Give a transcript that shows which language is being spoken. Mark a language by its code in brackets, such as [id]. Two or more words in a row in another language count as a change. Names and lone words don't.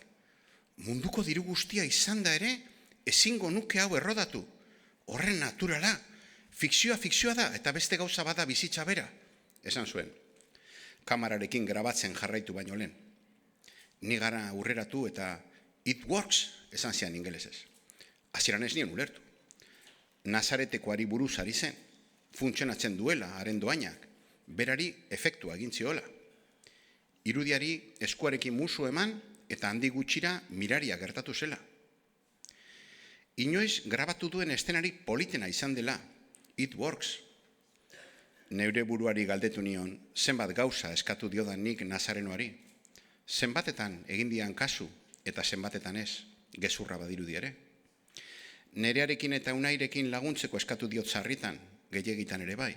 [eu] Munduko diru guztia izan da ere, ezingo nuke hau errodatu. Horren naturala, fikzioa da, eta beste gauza bada bizitza bera, esan zuen. Kamararekin grabatzen jarraitu baino lehen. Ni gara aurreratu eta [en] it works, [eu] esan zian ingelesez. Hasieran ez nien ulertu. Nazaretekoari buruz ari zen, funtzionatzen duela haren doainak, berari efektua egin ziola. Irudiari eskuarekin musu eman eta handi gutxira miraria gertatu zela. Inoiz grabatu duen estenari politena izan dela, [en] it works. [eu] Neure buruari galdetu nion, zenbat gauza eskatu diodan nik Nazarenoari. Zenbatetan egin dian kasu eta zenbatetan ez, gezurra badirudi ere. Nerearekin eta Unairekin laguntzeko eskatu diot sarritan, gehiegitan ere bai.